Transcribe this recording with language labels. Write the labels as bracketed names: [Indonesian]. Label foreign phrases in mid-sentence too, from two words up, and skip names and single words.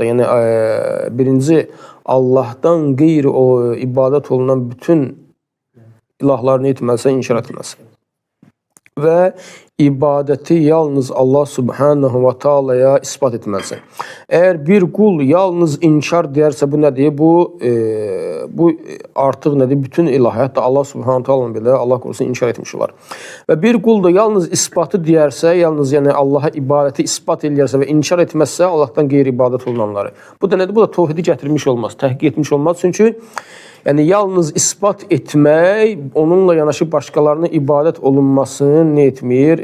[Azerbaijani] Yəni birinci Allahdan qeyri o ibadət olunan bütün ilahlarını etməlisən, inkar etməlisən. Və ibadəti yalnız Allah [Arabic] سبحانه وتعالى [Azerbaijani] isbat etməlisən. Əgər bir qul yalnız inkar deyərsə, bu nədir? Bu artıq nədir? Bütün ilahiyyat da Allah [Arabic] سبحانه وتعالى [Azerbaijani] belə, Allah qorusun, inkar etmiş olar. Və bir qul da yalnız isbatı deyərsə, yalnız yəni Allaha ibadəti isbat eləyərsə və inkar etməzsə, Allahdan qeyri ibadət olunanları. Bu da nədir? Bu da tövhidi gətirmiş olmaz, təhqiq etmiş olmaz. Çünki yəni yalnız isbat etmək, onunla yanaşı başqalarına ibadət olunmasını nə etmir?